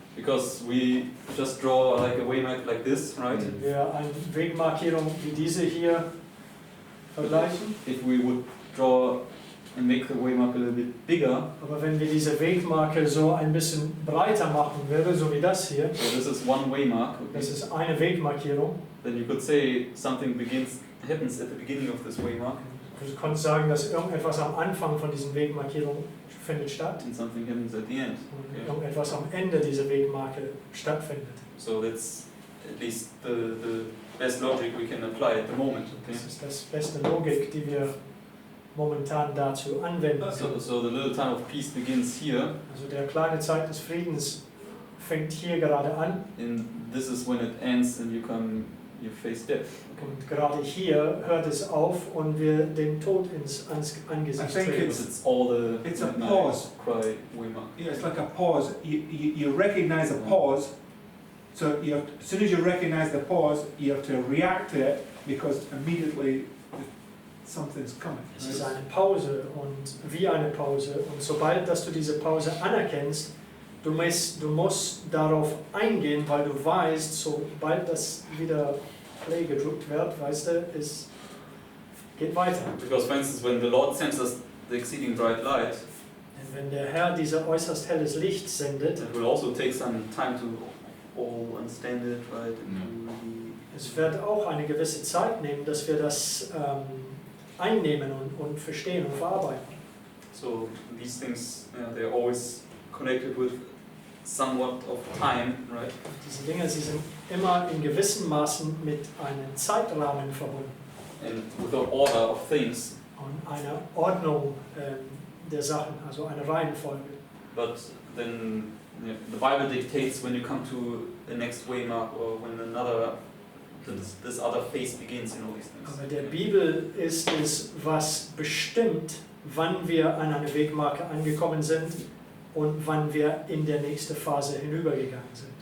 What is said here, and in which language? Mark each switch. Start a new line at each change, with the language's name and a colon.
English: Because we just draw like a waymark like this, right?
German: Wenn wir eine Wegmarkierung wie diese hier vergleichen.
English: If we would draw and make the waymark a little bit bigger,
German: Aber wenn wir diese Wegmarke so ein bisschen breiter machen würden, so wie das hier,
English: so this is one waymark, okay?
German: das ist eine Wegmarkierung.
English: Then you could say something happens at the beginning of this waymark,
German: Du kannst sagen, dass irgendetwas am Anfang von diesen Wegmarkierungen findet statt
English: and something happens at the end.
German: und irgendetwas am Ende dieser Wegmarke stattfindet.
English: So that's at least the best logic we can apply at the moment. Okay?
German: Das ist das beste Logik, die wir momentan dazu anwenden.
English: So the little time of peace begins here,
German: Also der kleine Zeit des Friedens fängt hier gerade an
English: and this is when it ends, and you face death.
German: und gerade hier hört es auf und wir den Tod ans Angesicht
English: I think
German: treten.
English: Because it's all the It's a midnight pause. cry waymark. Yeah, it's like a pause. You recognize a pause, so as soon as you recognize the pause, you have to react to it because immediately something's coming.
German: Es ist eine Pause und wie eine Pause und sobald dass du diese Pause anerkennst, du musst darauf eingehen, weil du weißt, sobald das wieder Play gedrückt wird, weißt du, es geht weiter.
English: Because, for instance, when the Lord sends us the exceeding bright light,
German: Denn wenn der Herr dieses äußerst helles Licht sendet,
English: it will also take some time to all understand it, right? And really
German: Es wird auch eine gewisse Zeit nehmen, dass wir das einnehmen und verstehen und verarbeiten.
English: so these things, they're always connected with somewhat of time, right?
German: Diese Dinge, sie sind immer in gewissem Maßen mit einem Zeitrahmen verbunden
English: And with the order of things.
German: und einer Ordnung der Sachen, also eine Reihenfolge.
English: But then the Bible dictates when you come to the next waymark or when this other phase begins in all these things.
German: Aber der Bibel ist es, was bestimmt, wann wir an eine Wegmarke angekommen sind und wann wir in der nächste Phase hinübergegangen sind.